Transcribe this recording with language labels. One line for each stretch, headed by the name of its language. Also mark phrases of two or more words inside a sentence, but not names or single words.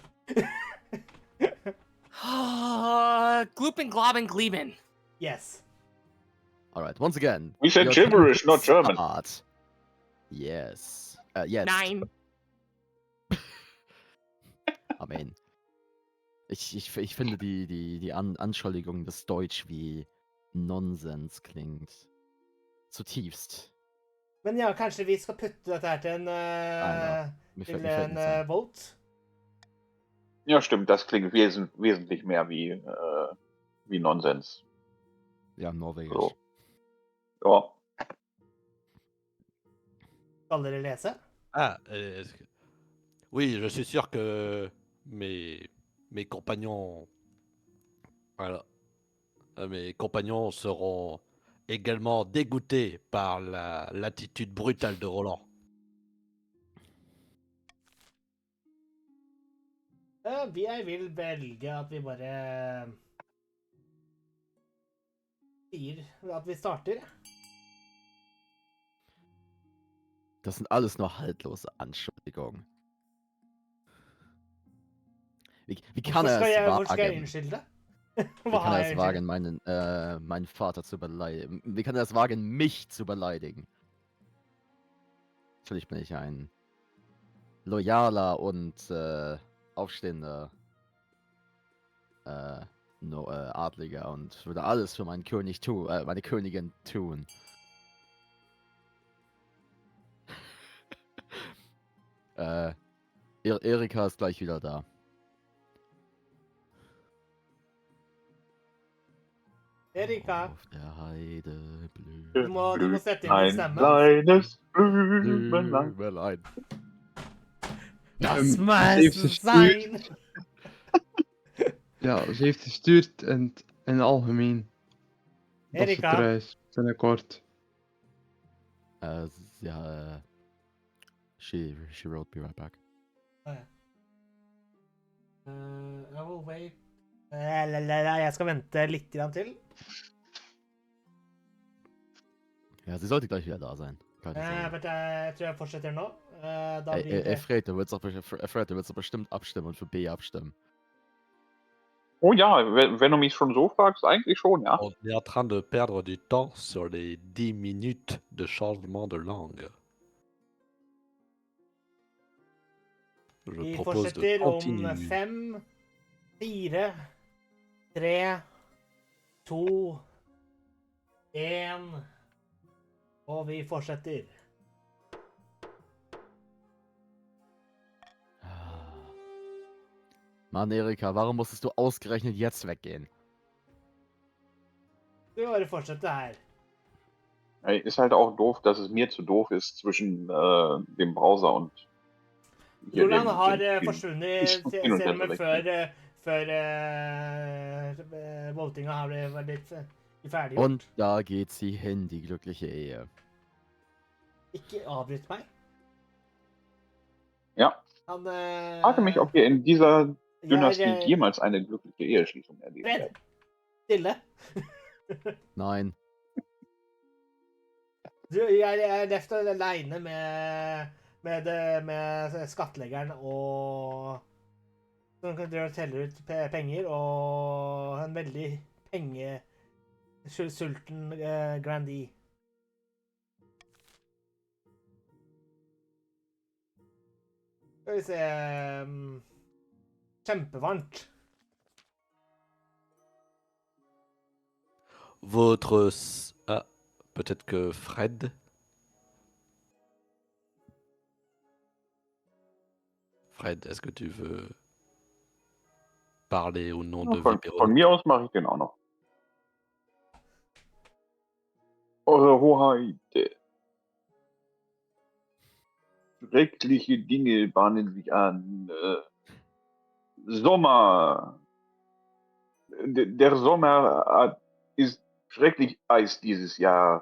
English: Gloopin, globbin, gleebin. Yes. Alright, once again. We said your gibberish, 10 not German. start. Yes. Jetzt. 9. I mean,
German: ich finde die Anschuldigung, dass Deutsch wie Nonsens klingt. Zutiefst.
Norwegian: Men ja, kanskje vi skal putte dette her til en, Vi til får en den sen.
English: vote?
German: Ja, stimmt, das klingt wesentlich mehr wie Nonsens. Ja, Norwegisch. So. Ja.
Norwegian: Skal dere lese?
French: Ah, oui, je suis sûr que mes compagnons, voilà, mes compagnons seront également dégoûtés par l'attitude brutale de Roland.
Norwegian: Jeg vil velge at vi bare sier at vi starter.
German: Das sind alles nur haltlose Anschuldigungen. Wie kann
Norwegian: Hvorfor
German: er es
Norwegian: hvorfor skal jeg
German: wagen?
Norwegian: unnskylde?
German: Wie
Norwegian: Hva
German: kann
Norwegian: har
German: er
Norwegian: jeg
German: es wagen, meinen Vater zu beleidigen? Wie kann er es wagen, mich zu beleidigen? Natürlich bin ich ein loyaler und aufstehender Adliger und würde alles für meinen König meine Königin tun. Erika ist gleich wieder da. Erika, Auf der Heide blüht
Norwegian: du må sette inn din
German: Ein
Norwegian: stemme.
German: kleines Blümelein. Blümelein. Das
Dutch: Ze
German: muss
Dutch: heeft gestuurd.
German: sein.
Dutch: Ja, ze heeft gestuurd in het algemeen. Dat ze Erika, trouwens binnenkort. Ja,
English: she wrote me right back. I will wait.
Norwegian: Jeg skal vente litt grann til.
German: Ja, sie sollte gleich wieder da sein. Keine Sorge.
Norwegian: Vent, jeg tror jeg fortsetter nå. Da blir det
German: Fred, du willst doch bestimmt abstimmen und für B abstimmen. Oh ja, wenn du mich schon so fragst, eigentlich schon, ja.
French: On est en train de perdre du temps sur les 10 minutes de changement de langue. Je
Norwegian: Vi
French: propose de
Norwegian: fortsetter om
French: continuer. 5, 4, 3, 2, 1.
Norwegian: Og vi fortsetter.
German: Mann, Erika, warum musstest du ausgerechnet jetzt weggehen?
Norwegian: Du bare fortsette her.
German: Ey, ist halt auch doof, dass es mir zu doof ist zwischen dem Browser und hier
Norwegian: Roland har
German: dem
Norwegian: forsvunnet
German: Hin- und
Norwegian: selv med
German: Herwechseln.
Norwegian: før votinga har blitt ferdiggjort.
German: Und da geht sie hin, die glückliche Ehe.
Norwegian: Ikke avbryt meg. Ja. Han
German: Ich frage mich, ob wir in dieser Dynastie jemals eine glückliche Eheschließung erleben Fred, werden.
Norwegian: stille.
German: Nein.
Norwegian: Jeg er left alene med skattleggeren og som kan drive og telle ut penger, og en veldig pengesulten grandee. Skal vi se Kjempevarmt.
French: Peut-être que Fred. Fred, est-ce que tu veux parler au nom de
German: Von mir aus mache ich den auch noch. Eure Hoheit. Schreckliche Dinge bahnen sich an. Sommer. Der Sommer ist schrecklich heiß dieses Jahr.